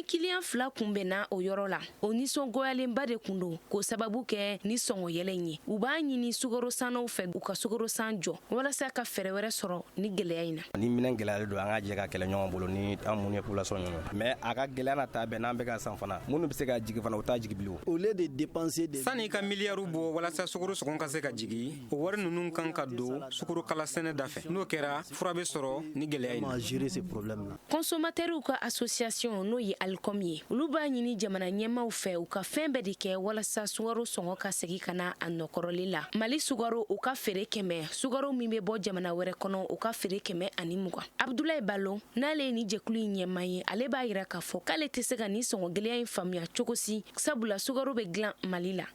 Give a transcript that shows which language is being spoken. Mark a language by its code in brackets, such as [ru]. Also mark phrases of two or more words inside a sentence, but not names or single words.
[bm] client 2 kunbɛnna o yɔrɔ la o nisɔngoyalenba de kun don k'o sababu kɛ ni sɔngɔ yɛlɛ in ye u b'a ɲini sukaro sannaw fɛ u ka sukaro san jɔ walasa ka fɛɛrɛ wɛrɛ sɔrɔ ni gɛlɛya in na ni minɛn gɛlɛyalen don an ka jɛ ka kɛlɛ ɲɔgɔn bolo ni an mun ye population ɲɔgɔn mais a ka gɛlɛya na ta bɛn n'an bɛ ka san fana minnu bɛ se ka jigi fana u t'a jigi bilen [fr] au lieu de dépenser [bm] sani ka miliyariw bɔ walasa sukaro sɔngɔ ka se ka jigi o wari ninnu kan ka don sukaro kala sɛnɛ da fɛ n'o kɛra fura bɛ sɔrɔ ni gɛlɛya in na [fr] gérer ces problèmes là [bm] consommateurs ka association n'o ye Alcom ye olu b'a ɲini jamana ɲɛmaw fɛ u ka fɛn bɛɛ de kɛ walasa sukaro sɔngɔ ka segin ka na a nɔkɔrɔli la Mali sukaro u ka feere 100 sukaro min bɛ bɔ jamana wɛrɛ kɔnɔ u ka feere 120 Abdoulaye Balo n'ale ye ni jɛkulu in ɲɛma ye ale b'a yira k'a fɔ k'ale tɛ se ka ni sɔngɔ gɛlɛya in faamuya cogo si sabula sukaro bɛ dilan Mali la